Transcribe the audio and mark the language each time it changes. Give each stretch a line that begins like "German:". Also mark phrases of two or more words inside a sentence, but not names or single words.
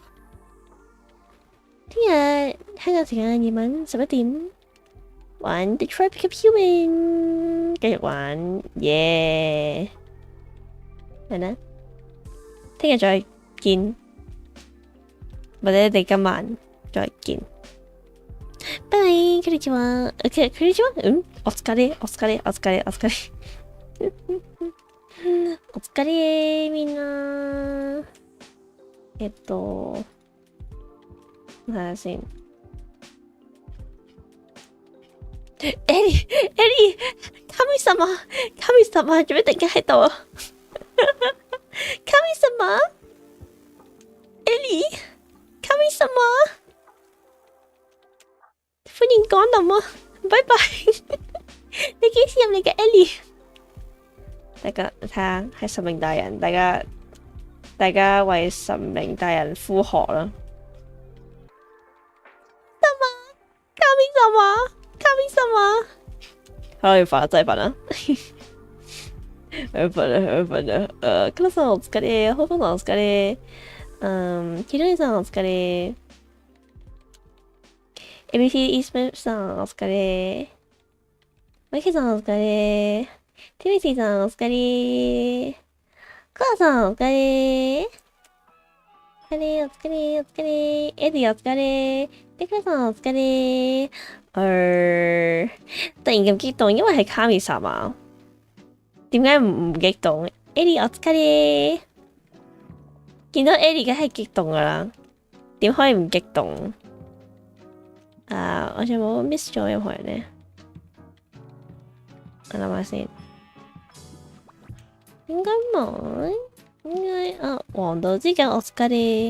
Cantonese: 聽日香港時間夜晚11點玩 Detroit Become Human，繼續玩，耶！係啦，聽日再見，或者你哋今晚再見。拜拜，
Japanese: こんにちは。OK，こんにちは。お疲れ。お疲れみんな。
Cantonese: 睇下先。エリ、神様，做咩突然間喺度啊？神様，エリ，神様，歡迎光臨啊！拜拜。你幾時入嚟嘅，エリ？大家睇下，係神明大人，大家為神明大人呼喝啦！神様，好，要瞓啦，真係瞓啦，瞓啦。
Japanese: 皆さんお疲れ，ホーさんお疲れ，ひろりさんお疲れ，ABC イースメさんお疲れ、マキさんお疲れ。ティミシーさんお疲れ。コアさんお疲れ。お疲れ。エディお疲れ。デクラさんお疲れ。
Cantonese: 突然咁激動，因為係卡米薩嘛。點解唔激動？ エディお疲れ。見到エディ梗係激動噶啦，點可以唔激動？我仲冇 miss 咗任何人呢？我諗下先。應該冇，應該黃道之間我疲れ。